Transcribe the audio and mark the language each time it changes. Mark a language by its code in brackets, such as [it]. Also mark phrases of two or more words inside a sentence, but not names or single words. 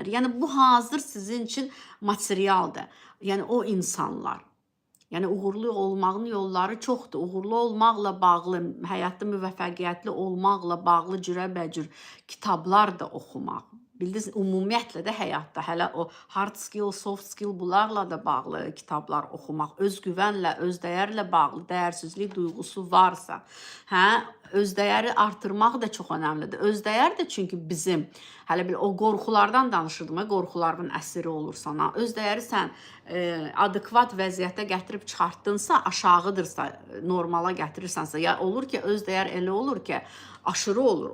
[az] Yəni bu hazır sizin üçün materialdır. Yəni o insanlar. Yəni uğurlu olmağın yolları çoxdur. Uğurlu olmaqla bağlı, həyatda müvəffəqiyyətli olmaqla bağlı cürəbəcür kitablar da oxumaq. Bildiniz, ümumiyyətlə də həyatda hələ o [en] hard skill, soft skill [az] bunlarla da bağlı kitablar oxumaq, özgüvənlə, özdəyərlə bağlı dəyərsizlik duyğusu varsa, özdəyəri artırmaq da çox önəmlidir. Özdəyər də çünki bizim, hələ bir o qorxulardan danışırdım, qorxuların əsiri olursan, özdəyəri sən adekvat vəziyyətə gətirib çıxartdınsa, aşağıdırsa, normala gətirirsənsə, ya olur ki, özdəyər elə olur ki, aşırı olur.